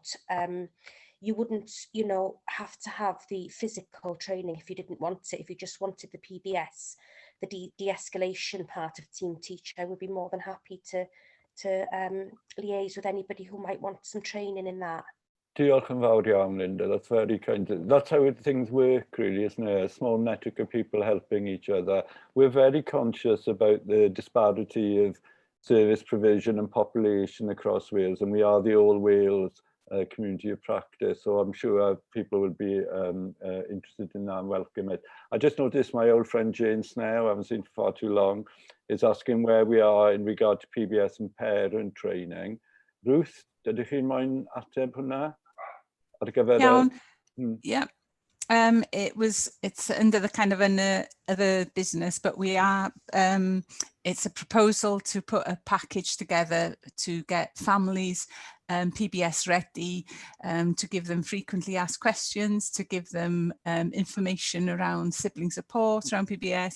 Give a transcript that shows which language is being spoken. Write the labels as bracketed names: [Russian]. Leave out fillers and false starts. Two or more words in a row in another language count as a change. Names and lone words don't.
[English] You wouldn't, you know, have to have the physical training if you didn't want it. If you just wanted the PBS, the de-escalation part of Team Teach, I would be more than happy to liaise with anybody who might want some training in that. [Welsh] Diolch yn fawr iawn, Linda. [English] That's very kind. That's how things work, really, isn't it? A small network of people helping each other. We're very conscious about the disparity of service provision and population across Wales, and we are the All Wales community of practice. So I'm sure people will be interested in that and welcome it. I just noticed my old friend Jane Snell, I haven't seen for far too long, is asking where we are in regard to PBS and parent training. [Welsh] Ruth, dydych chi'n moyn ateb hwnna? Ar gyfer [English] yeah. It's under the kind of other business, but we are, it's a proposal to put a package together to get families PBS ready, to give them frequently asked questions, to give them information around sibling support, around PBS.